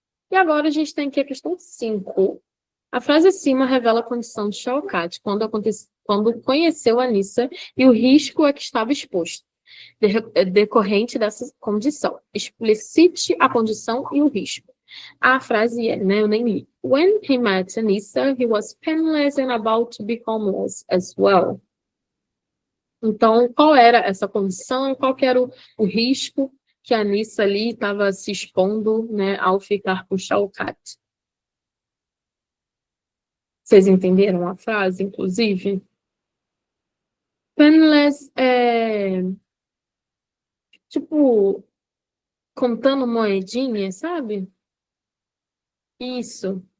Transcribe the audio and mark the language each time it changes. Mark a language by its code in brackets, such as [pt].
[pt] E agora a gente tem aqui a questão 5. A frase acima revela a condição de Shaukat quando conheceu Anissa e o risco a que estava exposto, decorrente dessa condição. Explicite a condição e o risco. A frase né, eu nem li. [en] When he met Anissa, he was penniless and about to be homeless as well. [pt] Então, qual era essa condição? Qual que era o risco que a Anissa ali estava se expondo, né, ao ficar com Shaukat? Vocês entenderam a frase, inclusive? Penniless tipo, contando moedinha, sabe? Isso.